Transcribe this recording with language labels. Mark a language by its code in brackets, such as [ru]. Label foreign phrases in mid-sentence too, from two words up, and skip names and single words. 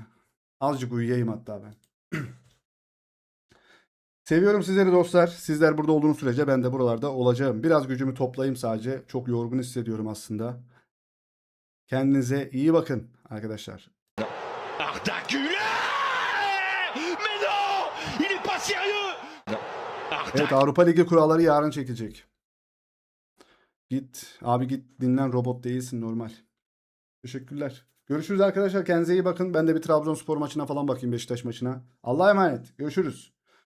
[tr] Azıcık uyuyayım hatta ben. Seviyorum sizleri dostlar. Sizler burada olduğunuz sürece ben de buralarda olacağım. Biraz gücümü toplayayım sadece. Çok yorgun hissediyorum aslında. Kendinize iyi bakın arkadaşlar. Arda Güler! [fr] Mais non! Il est pas sérieux! [tr] Evet, Avrupa Ligi kuralları yarın çekecek. Git abi, git dinlen, robot değilsin, normal. Teşekkürler. Görüşürüz arkadaşlar, kendinize iyi bakın. Ben de bir Trabzonspor maçına falan bakayım, Beşiktaş maçına. Allah'a emanet. Görüşürüz.